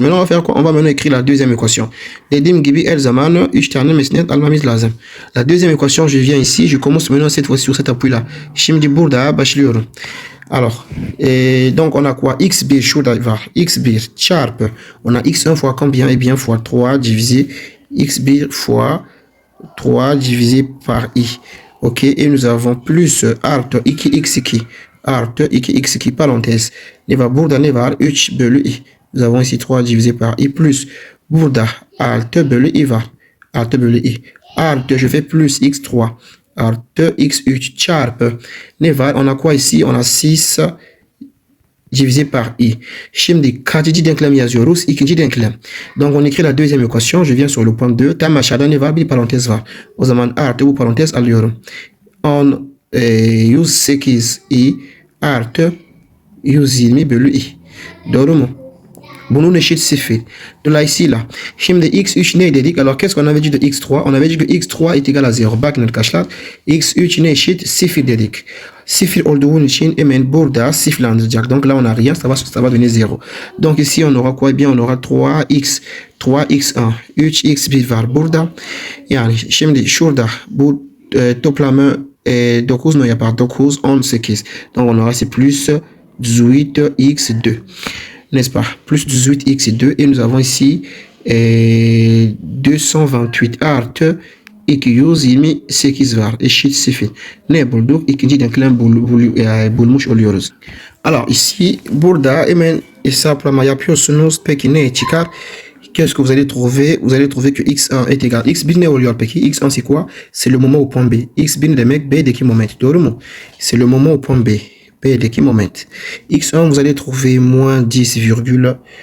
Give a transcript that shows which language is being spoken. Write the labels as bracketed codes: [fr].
[fr] Maintenant on va faire quoi? On va maintenant écrire la deuxième équation. [tr] Dediğim gibi her zaman 3 tane mesnet almamız lazım. [fr] La deuxième équation, je viens ici, je commence maintenant cette fois sur cet appui là. [tr] Şimdi burada başlıyorum. [fr] Alors, donc on a quoi? x1 [tr] şurada var. x1 çarpı. [fr] On a x1 fois combien? Eh bien fois 3 divisé x1 fois 3 divisé par i. [tr] Ok, [fr] et nous avons plus [tr] artı 2x2 artı 2x2 parenthèse. Ne var burada ne var? 3 bölü i. [fr] Nous avons ici 3 divisé par i plus [tr] burada artı bölü i var. Artı bölü i. Artı [fr] je fais plus [tr] x3 artı x3 çarpı. Ne var? [fr] On a quoi ici? On a 6 divisé par i. [tr] Şimdi kaçıncı denklem yazıyoruz? İkinci denklem. [fr] Donc on écrit la deuxième équation. Je viens sur le point 2. [tr] Tam aşağıda ne var? Bir parantez var. O zaman artı bu parantez alıyorum. On 108 i artı 120 bölü i. Doğru mu? Bunun eşit sıfır. Dolayısıyla şimdi x3 ne dedik? [fr] Alors qu'est-ce qu'on avait dit de x3? On avait dit que x3 est égal à 0. [tr] Bakın arkadaşlar. x3 ne eşit? Sıfır dedik. Sıfır olduğu için hemen burada sıfırlandıracak. [fr] Donc là on a rien. Ça va donner 0. Donc ici on aura quoi? Eh bien on aura 3x1. 3x1 var burada. [tr] Yani şimdi şurada bu toplamı 9 ne yapar? [fr] 9, 18. Donc on aura c'est plus 18x2. N'est-ce pas? Plus 18x2 et nous avons ici 228 [tr] artı 228 var. Eşit 0. Ne bulduk? İkinci denklem bulmuş oluyoruz. Alors ici burada hemen hesaplama yapıyorsunuz. Peki ne çıkar? [fr] Qu'est-ce que vous allez trouver? Vous allez trouver que x1 est égal. [tr] X1 ne oluyor peki? [fr] X1 c'est quoi? C'est le moment au point B. [tr] X1 demek B'deki moment. Doğru mu? [fr] C'est le moment au point B. [tr] B'deki moment. [fr] X1 vous allez trouver moins 10,17.